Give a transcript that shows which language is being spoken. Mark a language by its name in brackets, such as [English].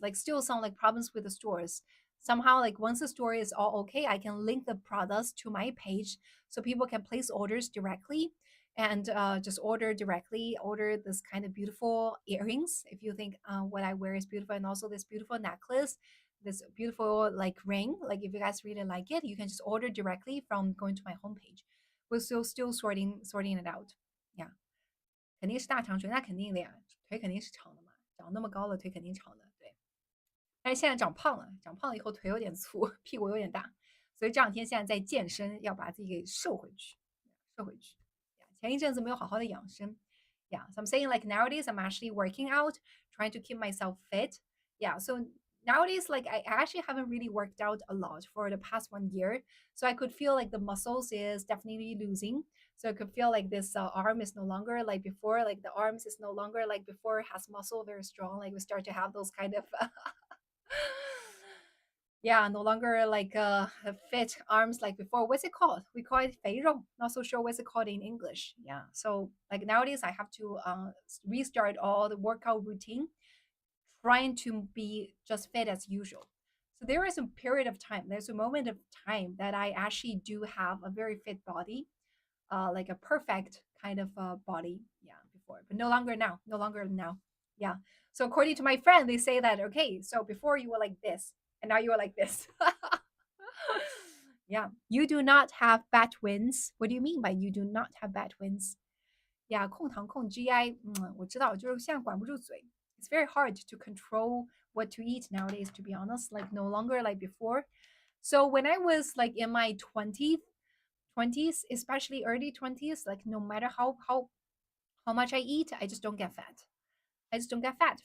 [English] Like still some like problems with the stores. Somehow like once the store is all okay, I can link the products to my page so people can place orders directly and just order directly, order this kind of beautiful earrings if you think what I wear is beautiful, and also this beautiful necklace, this beautiful like ring. Like if you guys really like it, you can just order directly from going to my homepage. We're still sorting it out. [Chinese] Yeah，肯定是大长腿，那肯定的呀，腿肯定是长的嘛，长那么高了，腿肯定长的。对，但是现在长胖了，长胖了以后腿有点粗，屁股有点大，所以这两天现在在健身，要把自己给瘦回去，瘦回去。前一阵子没有好好的养生。 [English] Yeah, so I'm saying like nowadays I'm actually working out, trying to keep myself fit. Yeah, so nowadays like I actually haven't really worked out a lot for the past 1 year, so I could feel like the muscles is definitely losing. So I could feel like this arm is no longer like before, like the arms is no longer like before, has muscle very strong, like we start to have those kind of yeah, no longer like fit arms like before. What's it called? We call it 肥肉. Not so sure what's it called in English. Yeah. So like nowadays I have to restart all the workout routine, trying to be just fit as usual. So there is a period of time, there's a moment of time that I actually do have a very fit body, like a perfect kind of body. Yeah, before, but no longer now. No longer now. Yeah. So according to my friend, they say that okay, so before you were like this, and now you are like this. Yeah. You do not have bad twins. What do you mean by you do not have bad twins? [Chinese] Yeah, 控糖控 GI，我知道，就是现在管不住嘴。 [English] It's very hard to control what to eat nowadays, to be honest. Like no longer like before. So when I was like in my 20s, especially early 20s, like no matter how much I eat, I just don't get fat. I just don't get fat.